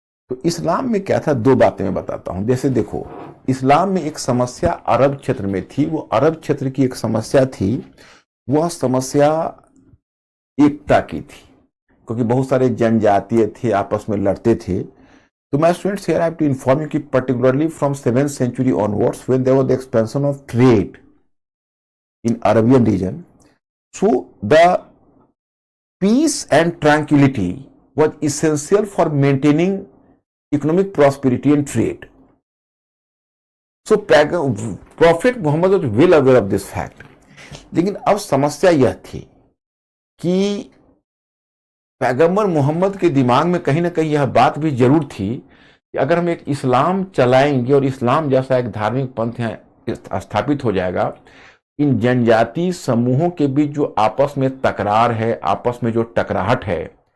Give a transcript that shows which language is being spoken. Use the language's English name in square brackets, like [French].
[Hindi] तो इस्लाम में क्या था, 2 बातें मैं बताता हूं। जैसे देखो, इस्लाम में एक समस्या अरब क्षेत्र में थी, वो अरब क्षेत्र की एक समस्या थी, वह समस्या एकता की थी, क्योंकि बहुत सारे जनजातीय थे, आपस में लड़ते थे। [English] तो my students, here I have to inform you that particularly from 7th century onwards, when there was the expansion of trade in Arabian region, so the peace and tranquility was essential for maintaining economic prosperity and trade. So Prophet Muhammad was well aware of this fact. [Hindi] लेकिन अब समस्या यह थी कि पैगंबर मोहम्मद के दिमाग में कहीं ना कहीं यह बात भी जरूर थी कि अगर हम एक इस्लाम चलाएंगे और इस्लाम जैसा एक धार्मिक पंथ यहाँ स्थापित हो जाएगा, इन जनजातीय समूहों के बीच जो आपस में तकरार है, आपस में जो टकराहट है,